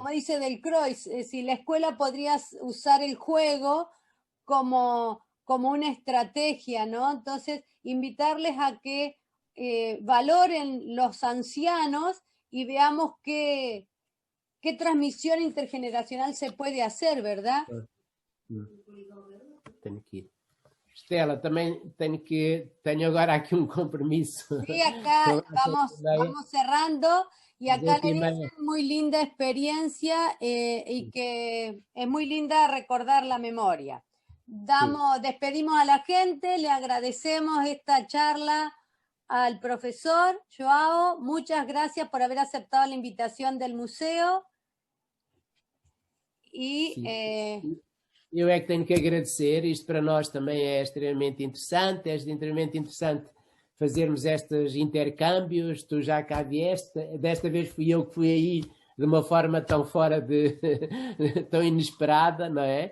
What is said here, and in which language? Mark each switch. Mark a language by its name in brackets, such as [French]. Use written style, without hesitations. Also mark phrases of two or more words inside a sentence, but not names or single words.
[Spanish] como dice Del Croix, si la escuela podría usar el juego como una estrategia, ¿no? Entonces, invitarles a que valoren los ancianos y veamos qué transmisión intergeneracional se puede hacer, ¿verdad? [Portuguese] Tenho que ir. Estela, também tenho agora aqui um compromisso. [Spanish] Sí, acá [Portuguese] São às 7h30. [Spanish] vamos cerrando y [Portuguese] Às [Spanish] acá le [Portuguese] 8h30. [Spanish] dicen muy linda experiencia y que es muy linda recordar la memoria. [Portuguese] Sim. [Spanish] Despedimos a la gente, le agradecemos esta charla al profesor Joao. Muchas gracias por haber aceptado la invitación del museo y [Portuguese] Sim. Eu é que tenho que agradecer, isto para nós também é extremamente interessante fazermos estes intercâmbios, tu já cá vieste, desta vez fui eu que fui aí de uma forma tão fora de, tão inesperada, não é?